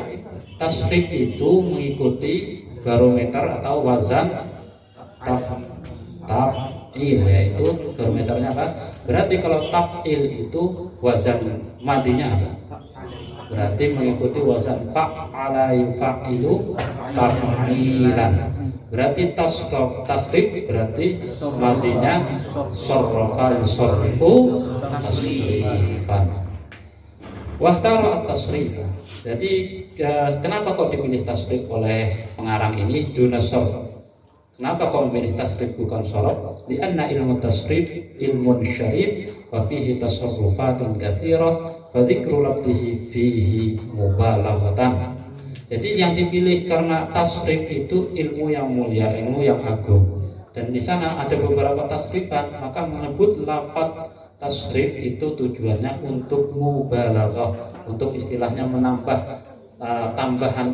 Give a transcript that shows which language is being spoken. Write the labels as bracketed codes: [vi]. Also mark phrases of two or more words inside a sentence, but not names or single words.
[id] Tasrif itu mengikuti barometer atau wazan taf'il, yaitu barometernya apa? Berarti kalau taf'il itu wazan madinya apa? Berarti mengikuti wazan [ar] فعّل يفعّل تفعيلا. [id] Berarti tasrif berarti madinya [ar] صرّف يصرّف تصريفا. واختار التصريف. [id] Jadi kenapa kok dipilih tasrif oleh pengarang ini [ar] دون صرف? [id] Kenapa kok memilih tasrif bukan sarf? [ar] لأن علم التصريف علم شريف وفيه تصرفات كثيرة فذكر لفظه فيه مبالغة. [id] Jadi yang dipilih karena tasrif itu ilmu yang mulia, ilmu yang agung. Dan di sana ada beberapa tasrifan, maka menyebut lafaz tasrif itu tujuannya untuk mubalaghah, untuk istilahnya menambah tambahan.